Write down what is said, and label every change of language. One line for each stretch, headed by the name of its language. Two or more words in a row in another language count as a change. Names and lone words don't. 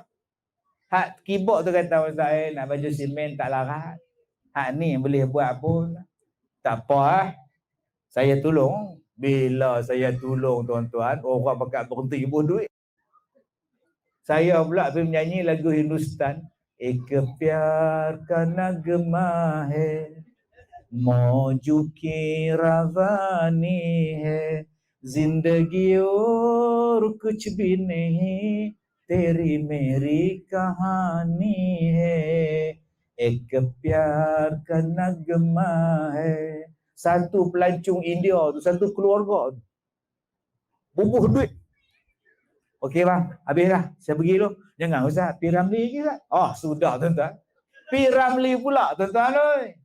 Malay: Hak keyboard tu kata saya nak baju simen tak larat. Hak ni boleh buat pun. Tak apa. Saya tolong. Bila saya tolong tuan-tuan, orang pakat berhenti pun duit. Saya pula pergi menyanyi lagu Hindustan.
Hindi: एक प्यार का नग़मा है, मौजू की रवानी है, ज़िंदगी और कुछ भी नहीं, तेरी मेरी कहानी है, एक प्यार का नग़मा है.
Malay: Satu pelancong India tu, satu keluarga tu bubuh duit. Okey bang, habis dah. Saya pergi dulu. Jangan Ustaz, P. Ramlee lagi Ustaz. Oh, sudah tuan-tuan. P. Ramlee pula tuan-tuan oi.